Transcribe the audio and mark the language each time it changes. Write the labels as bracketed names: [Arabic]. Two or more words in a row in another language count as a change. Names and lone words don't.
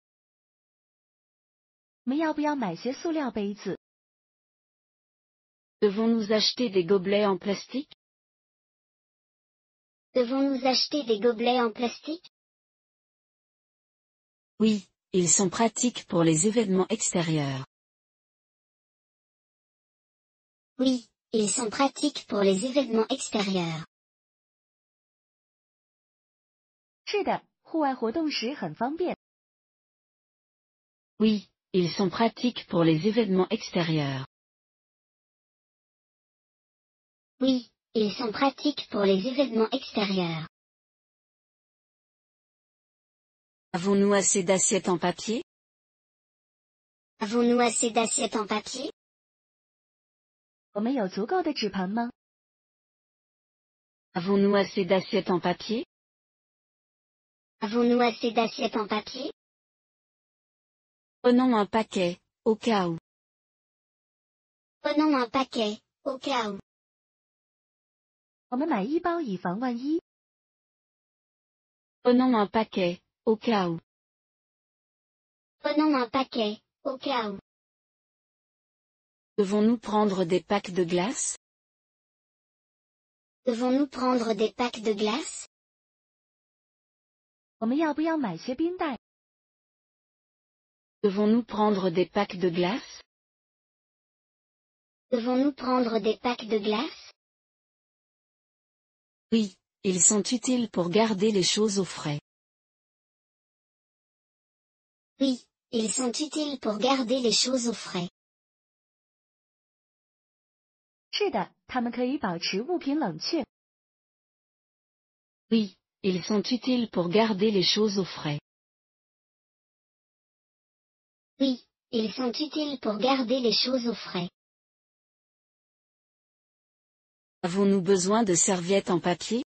[Chinese] 我们要不要买些塑料杯子？ [French] Devons-nous acheter des gobelets en plastique? Devons-nous acheter des gobelets en plastique? Oui, ils sont pratiques pour les événements extérieurs. Oui, ils sont pratiques pour les événements extérieurs. [Chinese] 是的，户外活动时很方便。 [French] Oui, ils sont pratiques pour les événements extérieurs. Oui, ils sont pratiques pour les événements extérieurs. Avons-nous assez d'assiettes en papier? Avons-nous assez d'assiettes en papier? [Chinese] 我们有足够的纸盘吗？ [French] Avons-nous assez d'assiettes en papier? Avons-nous assez d'assiettes en papier? Prenons un paquet, au cas où. Prenons un paquet, au cas où. [Chinese] 我们买一包以防万一。 [French] Prenons un paquet, au cas où. Prenons un paquet, au cas où. Devons-nous prendre des packs de glace? Devons-nous prendre des packs de glace? [Chinese] 我们要不要买些冰袋？ [French] Devons-nous prendre des packs de glace? Devons-nous prendre des packs de glace? Oui, ils sont utiles pour garder les choses au frais. Oui, ils sont utiles pour garder les choses au frais. [Chinese] 是的，它们可以保持物品冷却。 [French] Oui, ils sont utiles pour garder les choses au frais. Oui, ils sont utiles pour garder les choses au frais. Avons-nous besoin de serviettes en papier?